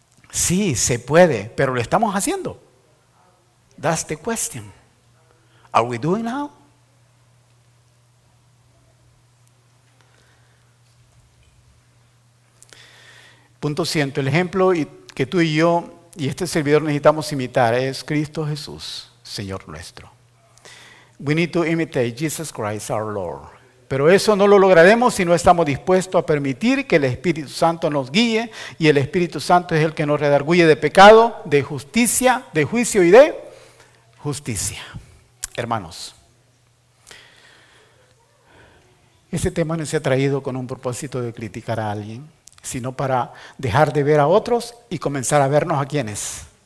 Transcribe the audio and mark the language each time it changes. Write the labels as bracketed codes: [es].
[es] Sí, se puede, pero lo estamos haciendo. [en] That's the question. Are we doing now? [es] Punto 100. El ejemplo que tú y yo y este servidor necesitamos imitar es Cristo Jesús, Señor nuestro. [en] We need to imitate Jesus Christ our Lord. [es] Pero eso no lo lograremos si no estamos dispuestos a permitir que el Espíritu Santo nos guíe, y el Espíritu Santo es el que nos redarguye de pecado, de justicia, de juicio y de justicia. Hermanos, este tema no se ha traído con un propósito de criticar a alguien, sino para dejar de ver a otros y comenzar a vernos a ¿quiénes?